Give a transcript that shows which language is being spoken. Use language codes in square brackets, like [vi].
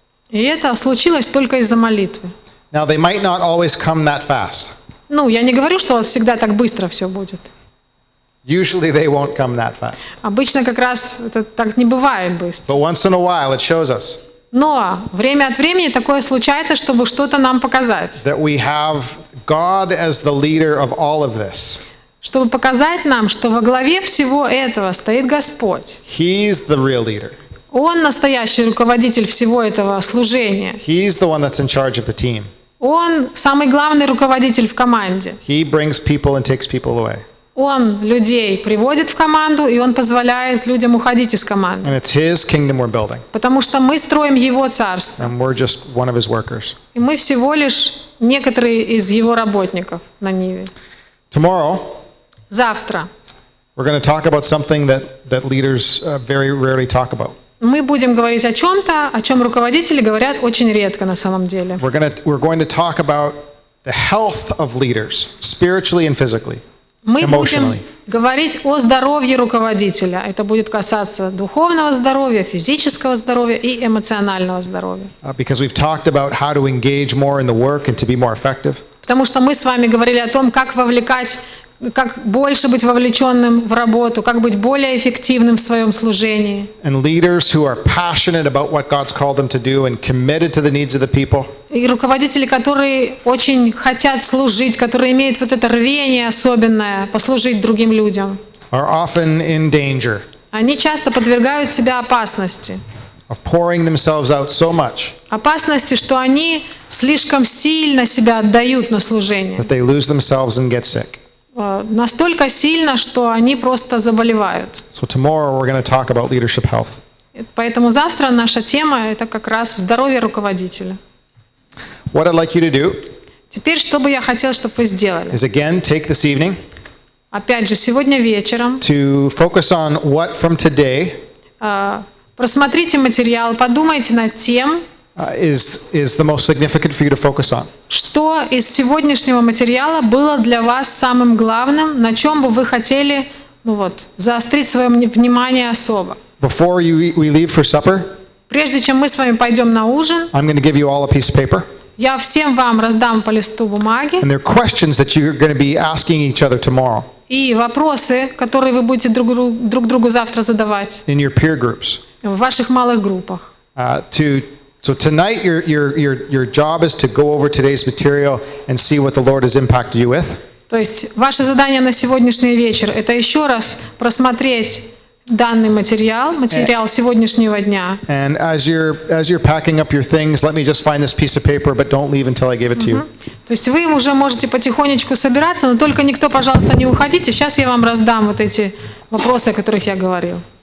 [ru] И это случилось только из-за молитвы. [en] Now they might not always come that fast. [ru] Я не говорю, что у вас всегда так быстро все будет. [en] Usually they won't come that fast. [ru] Обычно как раз это так не бывает быстро. [en] But once in a while it shows us. [ru] Но время от времени такое случается, чтобы что-то нам показать. [en] that we have God as the leader of all of this. [ru] Чтобы показать нам, что во главе всего этого стоит Господь. [en] He's the real leader. [ru] Он настоящий руководитель всего этого служения. [en] He's the one that's in charge of the team. [ru] Он самый главный руководитель в команде. [en] He brings people and takes people away. [ru] Он людей приводит в команду, и он позволяет людям уходить из команды. [en] And it's His kingdom we're building. [ru] Потому что мы строим Его царство. [en] And we're just one of His workers. [ru] И мы всего лишь некоторые из Его работников на Ниве. [en] Tomorrow, [ru] Завтра [en] we're going to talk about something that leaders very rarely talk about. [ru] мы будем говорить о чем-то, о чем руководители говорят очень редко на самом деле. [en] We're going to talk about the health of leaders, spiritually and physically. [ru] Мы будем [en] Emotionally. [ru] говорить о здоровье руководителя. Это будет касаться духовного здоровья, физического здоровья и эмоционального здоровья. [en] Because we've talked about how to engage more in the work and to be more effective. [ru] Потому что мы с вами говорили о том, как вовлекать, как больше быть вовлеченным в работу, как быть более эффективным в своем служении. [en] And leaders who are passionate about what God's called them to do and committed to the needs of the people. [ru] И руководители, которые очень хотят служить, которые имеют вот это рвение особенное послужить другим людям, [en] Are often in danger [ru] они часто подвергают себя опасности. [en] of pouring themselves out so much [ru] Опасности, что они слишком сильно себя отдают на служение. [en] that they lose themselves and get sick. [ru] Настолько сильно, что они просто заболевают. [en] So tomorrow we're going to talk about leadership health. [ru] Поэтому завтра наша тема – это как раз здоровье руководителя. [en] What I'd like you to do [ru] Теперь, что бы я хотела, чтобы вы сделали? [en] is again take this evening [ru] Опять же, сегодня вечером [en] to focus on what from today [ru] просмотрите материал, подумайте над тем, [en] is the most significant for you to focus on. [ru] что из сегодняшнего материала было для вас самым главным, на чем бы вы хотели заострить свое внимание особо. [en] Before we leave for supper, [ru] Прежде чем мы с вами пойдем на ужин, [en] I'm going to give you all a piece of paper. [ru] я всем вам раздам по листу бумаги [en] And there are questions that you're going to be asking each other tomorrow [ru] и вопросы, которые вы будете друг другу завтра задавать [en] in your peer groups. [ru] в ваших малых группах. [en] So tonight your job is to go over today's material and see what the Lord has impacted you with. [ru] То есть ваше задание на сегодняшний вечер – это еще раз просмотреть данный материал сегодняшнего дня. [en] And as you're packing up your things, let me just find this piece of paper, but don't leave until I give it to you. [ru] То есть вы уже можете потихонечку собираться, но только никто, пожалуйста, не уходите. Сейчас я вам раздам вот эти вопросы, о которых я говорил.